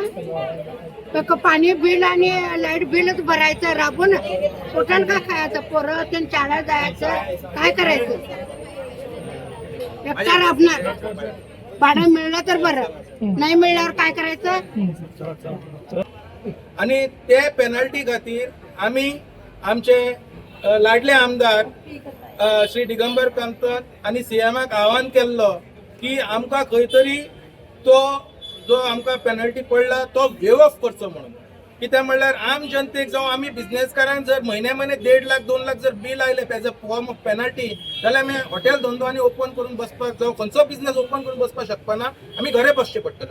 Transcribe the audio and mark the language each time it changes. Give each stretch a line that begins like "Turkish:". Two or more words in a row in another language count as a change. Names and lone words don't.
Marathi: तर पाणी बिल आणि लाईट बिलच भरायचं राबून, पोटाला काय खायचं? पोरं त्यांनी शाळेत जायचं, काय करायचं? एकटा राबणार, भाडं मिळलं तर बरं, नाही मिळल्यावर काय करायचं?
Konkani: आणि ते पेनल्टी खातीर आम्ही आमचे लाडले आमदार श्री दिगंबर कामत आणि सीएमाक आव्हान केल्लो की आमकां खंय तरी तो जो आमकां पेनल्टी पडला तो
English: waive off
Konkani: करचो म्हणून. कित्याक म्हणल्यार आम जनतेक जावं आमी बिझनेसकारांक जर म्हयने 1.5 लाख 2 लाख जर बिल आयले
English: as a form of penalty,
Konkani: जाल्यार आमी हॉटेल धंदो आनी ओपन करून बसपाक जावं खंयचो बिझनेस ओपन करून बसपाक शकपाना, आमी घरा बसचें पडटलें.